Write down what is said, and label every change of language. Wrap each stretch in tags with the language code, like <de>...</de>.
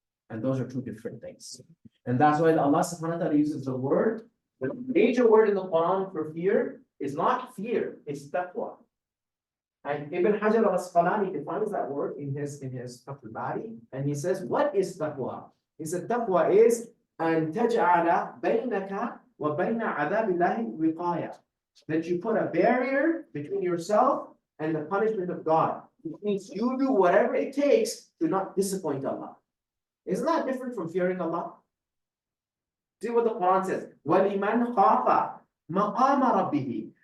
<en>And those are two different things. And that's why Allah subhanahu wa ta'ala uses the word, the major word in the Quran for fear is not fear, it's taqwa. And Ibn Hajar al-Asqalani defines that word in his Fath al-Bari, and he says, what is taqwa? He said, taqwa is</en> <ar>أن تجعل بينك وبين عذاب الله وقاية.</ar> <en>That you put a barrier between yourself and the punishment of God. It means you do whatever it takes to not disappoint Allah. Isn't that different from fearing Allah? See what the Quran says.</en> <ar>وَلِمَنْ خَافَ مَقَامَ رَبِّهِ.</ar>